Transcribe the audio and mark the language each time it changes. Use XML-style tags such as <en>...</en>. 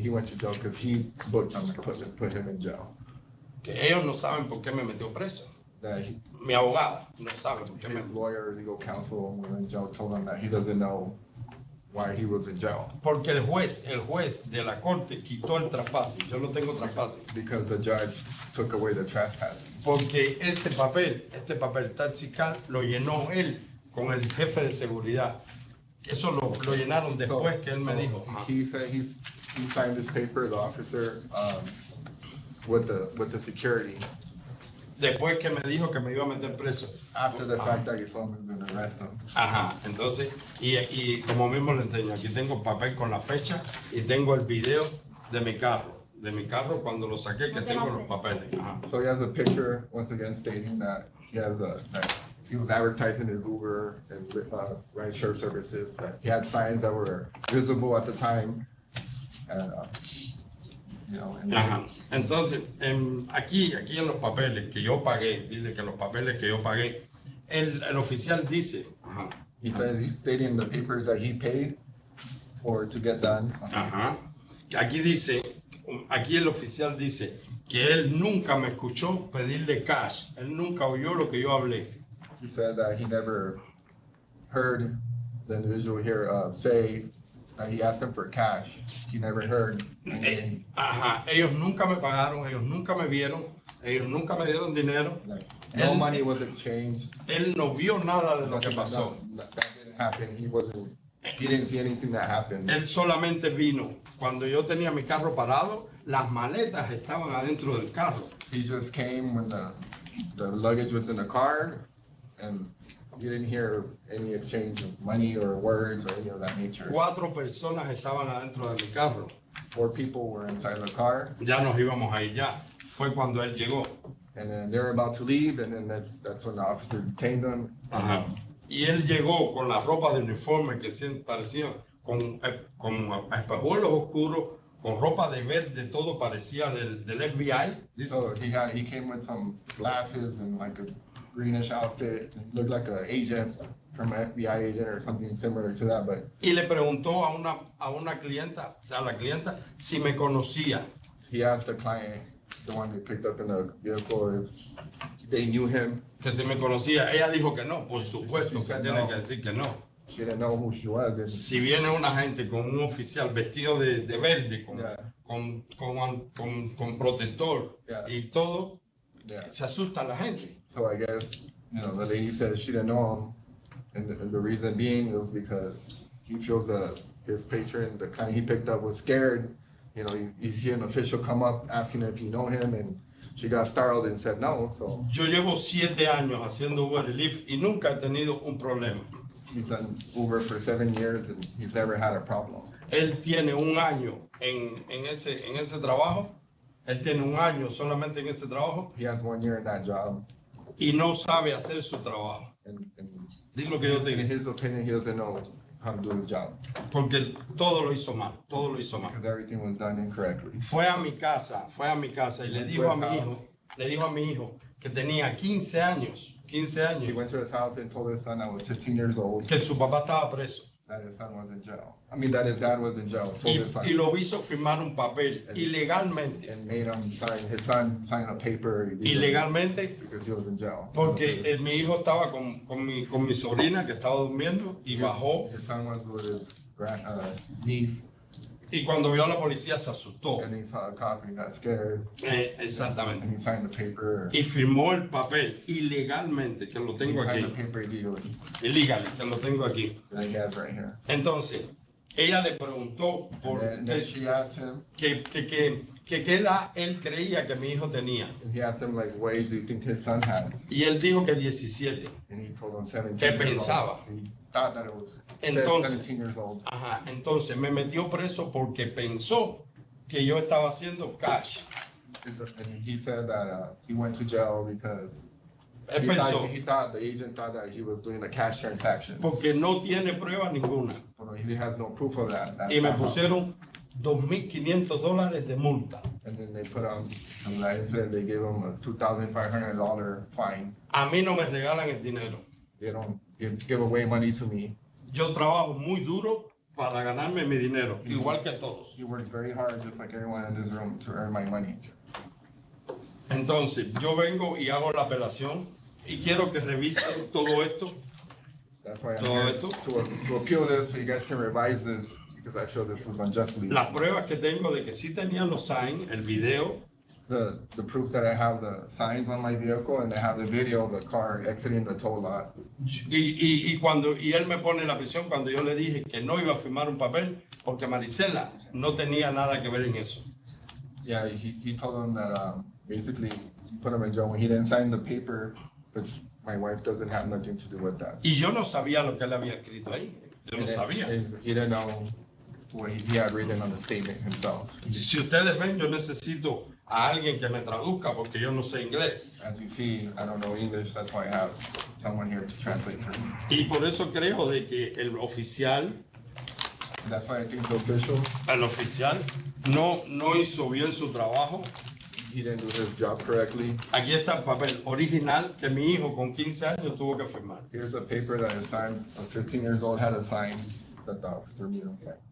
<en>He went to jail because he booked him and put him in jail.</en> <es>Que ellos no saben por qué me metió preso.</es> <en>That</en> <es>Mi abogada no sabe por qué me</es> <en>his lawyer, legal counsel, when he was in jail, told him that he doesn't know why he was in jail.</en> <es>Porque el juez de la corte quitó el trespassing. Yo no tengo trespassing.</es> <en>Because the judge took away the trespassing.</en> <es>Porque este papel Taxicab lo llenó él con el jefe de seguridad. Eso lo llenaron después que él me dijo. Ajá.</es> <en>He said he signed this paper, the officer, with the security,</en> <es>Después que me dijo que me iba a meter preso.</es> <en>after the fact that he told him he was gonna arrest him.</en> <es>Ajá, entonces, y como mismo le enseño, aquí tengo el papel con la fecha y tengo el video de mi carro cuando lo saqué, que tengo los papeles. Ajá.</es> <en>So he has a picture, once again, stating that that he was advertising his Uber and ride-share services, that he had signs that were visible at the time. And, you know, and Ajá.</en> <es>Entonces, aquí en los papeles que yo pagué, dile que los papeles que yo pagué, el oficial dice, ajá,</es> <en>he says he's stating in the papers that he paid to get done.</en> <es>ajá, aquí el oficial dice que él nunca me escuchó pedirle cash, él nunca oyó lo que yo hablé.</es> <en>He said that he never heard the individual here say that he asked him for cash. He never heard.</en> <es>Ajá, ellos nunca me pagaron, ellos nunca me vieron, ellos nunca me dieron dinero.</es> <en>Like, no money was exchanged.</en> <es>Él no vio nada de lo que pasó.</es> <en>That didn't happen. He didn't see anything that happened.</en> <es>Él solamente vino cuando yo tenía mi carro parado, las maletas estaban adentro del carro.</es> <en>He just came when the luggage was in the car, and you didn't hear any exchange of money or words or any of that nature.</en> <es>4 personas estaban adentro de mi carro.</es> <en>4 people were inside the car,</en> <es>Ya nos íbamos a ir ya. Fue cuando él llegó.</es> <en>and then they were about to leave, and then that's when the officer detained them. Ajá.</en> <es>Y él llegó con la ropa de uniforme que parecía con espejuelos oscuros, con ropa de verde, todo parecía del FBI. Dice,</es> <en>So he came with some glasses and like a greenish outfit. It looked like an agent from an FBI agent or something similar to that, but</en> <es>y le preguntó a una clienta, o sea, la clienta, si me conocía.</es> <en>he asked the client, the one they picked up in the vehicle, if they knew him.</en> <es>Que si me conocía. Ella dijo que no, por supuesto que tiene que decir que no.</es> <en>She didn't know who she was. And</en> <es>Si viene una gente con un oficial vestido de verde,</es> <en>Yeah.</en> <es>con protector</es> <en>Yeah.</en> <es>y todo,</es> <en>yeah.</en> <es>se asusta la gente.</es> <en>So I guess, the lady said she didn't know him, and the reason being was because he feels that his patron, the client he picked up, was scared. You see an official come up asking if you know him, and she got startled and said no. So</en> <es>Yo llevo 7 años haciendo Uber y Lyft y nunca he tenido un problema.</es> <en>he's done Uber for 7 years, and he's never had a problem.</en> <es>Él tiene un año en ese trabajo. Él tiene un año solamente en ese trabajo</es> <en>He has 1 year in that job,</en> <es>y no sabe hacer su trabajo.</es> <en>and</en> <es>Digo lo que yo te</es> <en>in</en> <es>digo.</es> <en>his opinion, he doesn't know how to do his job</en> <es>Porque todo lo hizo mal, todo lo hizo mal.</es> <en>because everything was done incorrectly.</en> <es>Fue a mi casa y le dijo a mi hijo que tenía 15</es> <en>He</en> <es>años,</es> <en>went to his house and told his son that was 15 years old</en> <es>que su papá estaba preso.</es> <en>that his son was in jail. I mean, that his dad was in jail, told his son.</en> <es>Y lo hizo firmar un papel ilegalmente.</es> <en>And made him sign, his son sign a paper.</en> <es>Ilegalmente,</es> <en>Because he was in jail.</en> <es>porque mi hijo estaba con mi sobrina que estaba durmiendo y bajó.</es> <en>His son was with his niece.</en> <es>Y cuando vio a la policía se asustó.</es> <en>And he saw a cop and he got scared.</en> <es>Exactamente.</es> <en>And he signed the paper.</en> <es>Y firmó el papel ilegalmente, que lo</es> <en>He</en> <es>tengo</es> <en>signed</en> <es>aquí.</es> <en>the paper illegally. Illegal,</en> <es>que lo tengo aquí.</es> <en>That he has right here.</en> <es>Entonces, ella le preguntó por</es> <en>And then she asked him,</en> <es>qué edad él creía que mi hijo tenía.</es> <en>and he asked him, like, what age do you think his son has?</en> <es>Y él dijo que 17.</es> <en>And he told him 17</en> <es>¿Qué</es> <en>years</en> <es>pensaba?</es> <en>old. And he thought that it was</en> <es>Entonces,</es> <en>17 years old.</en> <es>ajá, entonces me metió preso porque pensó que yo estaba haciendo cash.</es> <en>And he said that he went to jail because</en> <es>Él pensó,</es> <en>the agent thought that he was doing a cash transaction.</en> <es>porque no tiene prueba ninguna.</es> <en>But he has no proof of that. That's</en> <es>Y me</es> <en>not how-</en> <es>pusieron $2,500 de multa.</es> <en>And then they put on that incident, they gave him a $2,500 fine.</en> <es>A mí no me regalan el dinero.</es> <en>They don't give away money to me.</en> <es>Yo trabajo muy duro para ganarme mi dinero, igual que todos.</es> <en>He works very hard, just like everyone in this room, to earn my money.</en> <es>Entonces, yo vengo y hago la apelación y quiero que revisen todo esto.</es> <en>That's why I'm</en> <es>Todo</es> <en>here</en> <es>esto.</es> <en>to appeal this, so you guys can revise this, because I feel this was unjustly.</en> <es>Las pruebas que tengo de que sí tenían los signs, el video,</es> <en>The proof that I have the signs on my vehicle and I have the video of the car exiting the toll lot.</en> <es>y él me pone en la prisión cuando yo le dije que no iba a firmar un papel porque Marisela no tenía nada que ver en eso.</es> <en>Yeah, he told him that, basically, he put him in jail when he didn't sign the paper, which my wife doesn't have nothing to do with that.</en> <es>Y yo no sabía lo que él había escrito ahí. Yo no sabía.</es> <en>And he didn't know what he had written on the statement himself.</en> <es>Si ustedes ven, yo necesito a alguien que me traduzca porque yo no sé inglés.</es> <en>As you see, I don't know English, that's why I have someone here to translate for me.</en> <es>Y por eso creo de que el oficial</es> <en>That's why I think the official,</en> <es>no hizo bien su trabajo.</es> <en>he didn't do his job correctly.</en> <es>Aquí está el papel original que mi hijo con 15 años tuvo que firmar.</es> <en>Here's a paper that his son, of 15 years old, had to sign that the officer needed to sign.</en>